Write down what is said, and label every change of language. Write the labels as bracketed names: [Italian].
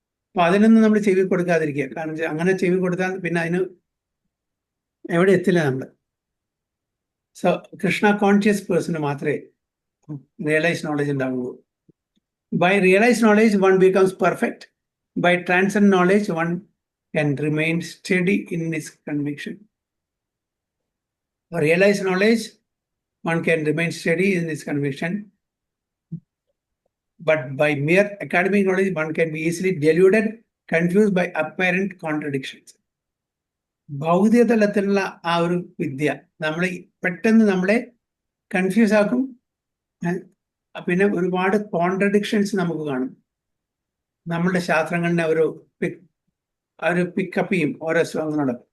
[Malayalam] അപ്പൊ അതിനൊന്നും നമ്മൾ ചെവി കൊടുക്കാതിരിക്കുക. കാരണം അങ്ങനെ ചെവി കൊടുത്താൽ പിന്നെ അതിന് എവിടെ എത്തില്ല നമ്മൾ. സോ കൃഷ്ണ കോൺഷ്യസ് പേഴ്സണ് മാത്രമേ റിയലൈസ് നോളജ് ഉണ്ടാവുള്ളൂ. [English] By realise knowledge one becomes perfect. By transcend knowledge one can remain steady in his conviction. For realized knowledge, one can remain steady in his conviction. but by mere academic knowledge one can be easily deluded, confused by apparent contradictions. [Malayalam] ഭൗതിക തലത്തിലുള്ള ആ ഒരു വിദ്യ നമ്മളെ പെട്ടെന്ന് നമ്മളെ confuse ആക്കും. പിന്നെ ഒരുപാട് കോൺട്രഡിക്ഷൻസ് നമുക്ക് കാണും. നമ്മളുടെ ശാസ്ത്രങ്ങളിനെ ഒരു പിക്കപ്പ് ചെയ്യും ഓരോ ശ്ലോകങ്ങളോട്.